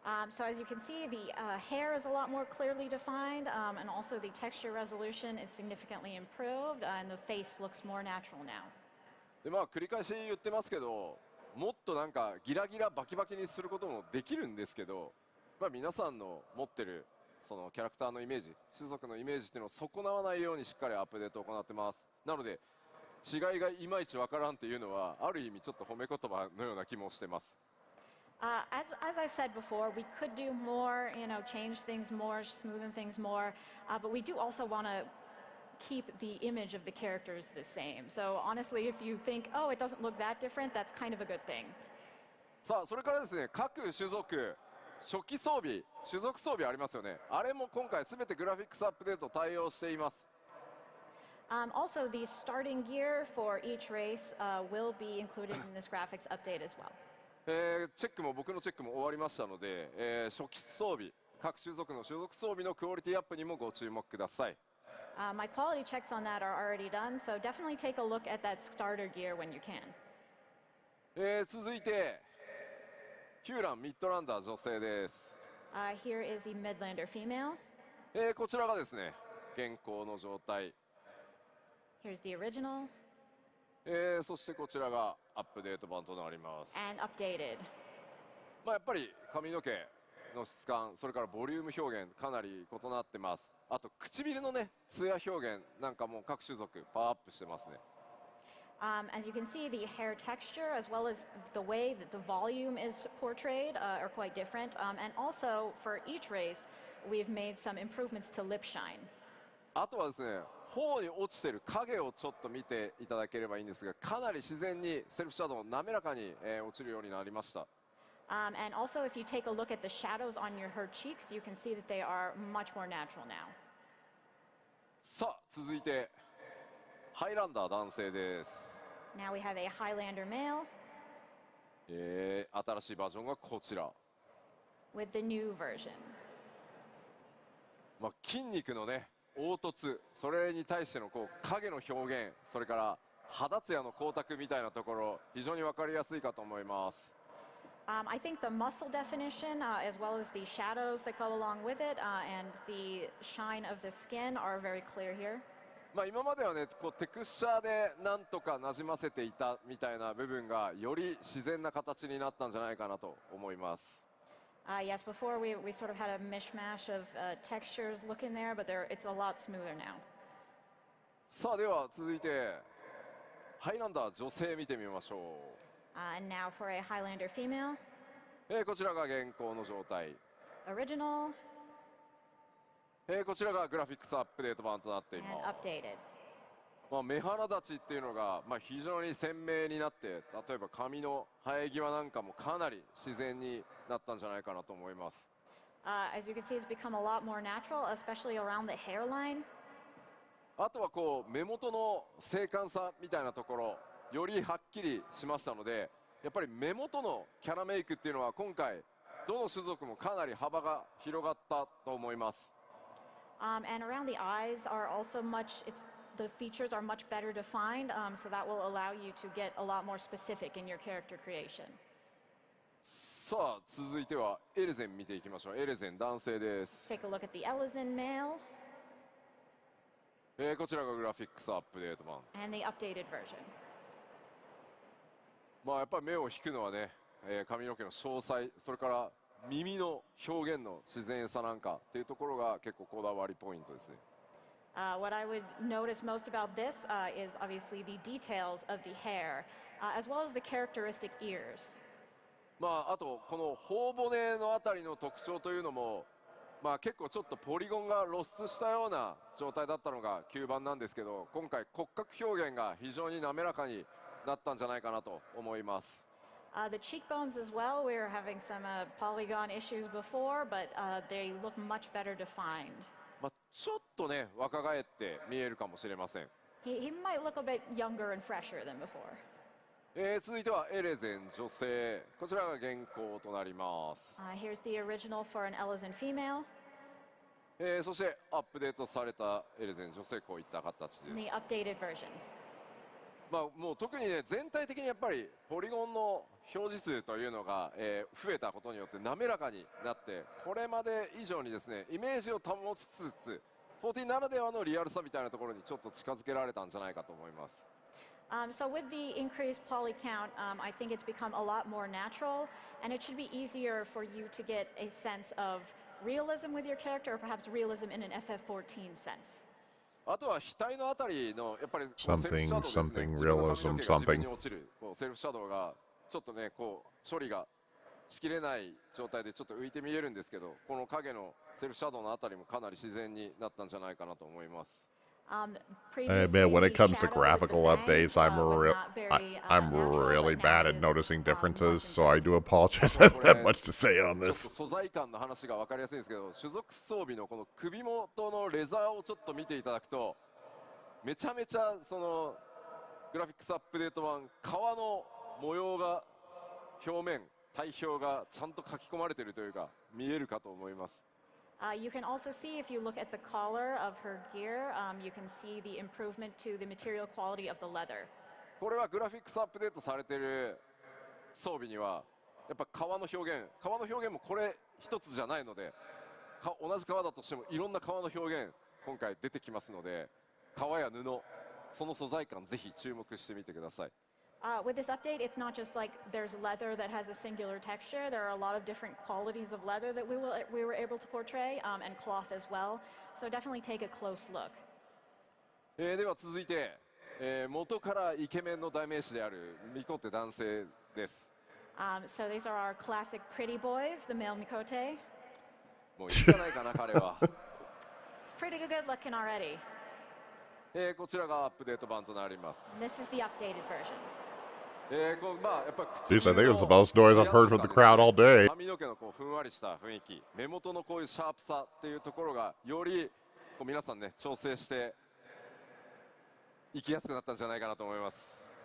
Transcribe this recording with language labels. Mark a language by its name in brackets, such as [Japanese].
[English] So as you can see, the hair is a lot more clearly defined, and also the texture resolution is significantly improved, and the face looks more natural now. [Japanese] でまあ繰り返し言ってますけど、もっとなんかギラギラバキバキにすることもできるんですけど、まあ、皆さんの持ってるそのキャラクターのイメージ、種族のイメージっていうのを損なわないようにしっかりアップデートを行ってます。なので違いがいまいちわからんっていうのはある意味ちょっと褒め言葉のような気もしてます。 [English] As I've said before, we could do more, change things more, smoothen things more, but we do also want to keep the image of the characters the same. So honestly, if you think, oh, it doesn't look that different, that's kind of a good thing. [Japanese] さあそれからですね、各種族初期装備、種族装備ありますよね。あれも今回すべてグラフィックスアップデート対応しています。 [English] Also, the starting gear for each race will be included in this graphics update as well. [Japanese] チェックも僕のチェックも終わりましたので、初期装備、各種族の種族装備のクオリティアップにもご注目ください。 [English] My quality checks on that are already done, so definitely take a look at that starter gear when you can. [Japanese] 続いてヒューランミッドランダー女性です。 [English] Here is the Midlander female. [Japanese] こちらがですね現行の状態。 [English] Here's the original. [Japanese] そしてこちらがアップデート版となります。 [English] and updated. [Japanese] やっぱり髪の毛の質感、それからボリューム表現かなり異なってます。あと唇のねツヤ表現なんかも各種族パワーアップしてますね。 [English] As you can see, the hair texture as well as the way that the volume is portrayed are quite different. And also for each race, we've made some improvements to lip shine. [Japanese] あとはですね、頬に落ちてる影をちょっと見ていただければいいんですが、かなり自然にセルフシャドウ滑らかに、落ちるようになりました。 [English] And also, if you take a look at the shadows on her cheeks, you can see that they are much more natural now. [Japanese] さあ続いてハイランダー男性です。 [English] Now we have a Highlander male [Japanese] 新しいバージョンがこちら。 [English] with the new version. [Japanese] 筋肉のね凹凸、それに対してのこう影の表現、それから肌ツヤの光沢みたいなところ、非常に分かりやすいかと思います。 [English] I think the muscle definition, as well as the shadows that go along with it, and the shine of the skin are very clear here. [Japanese] 今まではねこうテクスチャーでなんとかなじませていたみたいな部分がより自然な形になったんじゃないかなと思います。 [English] Yes, before we sort of had a mishmash of textures looking there, but it's a lot smoother now. [Japanese] さあでは続いてハイランダー女性見てみましょう。 [English] And now for a Highlander female, [Japanese] こちらが現行の状態。 [English] original [Japanese] こちらがグラフィックスアップデート版となってい [English] and [Japanese] ます。 [English] updated. [Japanese] 目鼻立ちっていうのが、非常に鮮明になって、例えば髪の生え際なんかもかなり自然になったんじゃないかなと思います。 [English] As you can see, it's become a lot more natural, especially around the hairline. [Japanese] あとはこう目元の精悍さみたいなところよりはっきりしましたので、やっぱり目元のキャラメイクっていうのは今回どの種族もかなり幅が広がったと思います。 [English] And around the eyes are also the features are much better defined, so that will allow you to get a lot more specific in your character creation. [Japanese] さあ続いてはエレゼン見ていきましょう。エレゼン男性です。 [English] Take a look at the Elezen male [Japanese] こちらがグラフィックスアップデート版。 [English] and the updated version. [Japanese] やっぱり目を引くのはね、髪の毛の詳細、それから耳の表現の自然さなんかっていうところが結構こだわりポイントですね。 [English] What I would notice most about this is obviously the details of the hair, as well as the characteristic ears. [Japanese] あとこの頬骨のあたりの特徴というのも、結構ちょっとポリゴンが露出したような状態だったのが吸盤なんですけど、今回骨格表現が非常に滑らかになったんじゃないかなと思います。 [English] The cheekbones as well, we were having some polygon issues before, but they look much better defined. [Japanese] ちょっとね若返って見えるかもしれません。 [English] He might look a bit younger and fresher than before. [Japanese] 続いてはエレゼン女性、こちらが現行となります。 [English] Here's the original for an Elezen female [Japanese] そしてアップデートされたエレゼン女性、こういった形で [English] and [Japanese] す。 [English] the updated version. [Japanese] もう特にね全体的にやっぱりポリゴンの表示数というのが、増えたことによって滑らかになって、これまで以上にですねイメージを保ちつつ14ならではのリアルさみたいなところにちょっと近づけられたんじゃないかと思います。 [English] So with the increased poly count, I think it's become a lot more natural, and it should be easier for you to get a sense of realism with your character, or perhaps realism in an FF14 sense. [Japanese] あとは額のあたりのやっぱりこうセルフシャドウですね。 [English] something [Japanese] 自分の髪の [English] realism [Japanese] 毛が自分に落ちるこうセルフシャドウがちょっとねこう処理がしきれない状態でちょっと浮いて見えるんですけど、この影のセルフシャドウのあたりもかなり自然になったんじゃないかなと思います。 [English] Man, when it comes to graphical updates, I'm really bad at noticing differences, so I do apologize. I don't have much to say on [Japanese] ちょっと [English] this. [Japanese] 素材感の話が分かりやすいんですけど、種族装備のこの首元のレザーをちょっと見ていただくと、めちゃめちゃそのグラフィックスアップデート版、皮の模様が表面、体表がちゃんと書き込まれているというか見えるかと思います。 You can also see, if you look at the collar of her gear, you can see the improvement to the material quality of the leather. これはグラフィックスアップデートされている装備にはやっぱ皮の表現もこれ一つじゃないので、同じ皮だとしてもいろんな皮の表現今回出てきますので、皮や布その素材感ぜひ注目してみてください。 [English] With this update, it's not just like there's leather that has a singular texture. There are a lot of different qualities of leather that we were able to portray, and cloth as well. So definitely take a close look. [Japanese] では続いて、元からイケメンの代名詞であるミコテ男性です。 [English] So these are our classic pretty boys, the male Mikote. [Japanese] もういいじゃないかな彼は。 [English] It's pretty good looking already. [Japanese] こちらがアップデート版となります。 [English] This is the updated version. [Japanese] まあやっぱ [English] Jeez, I think it's the most noise I've heard from the crowd all day. [Japanese] 髪の毛のこうふんわりした雰囲気、目元のこういうシャープさっていうところがよりこう皆さんね調整して生きやすくなったんじゃないかなと思います。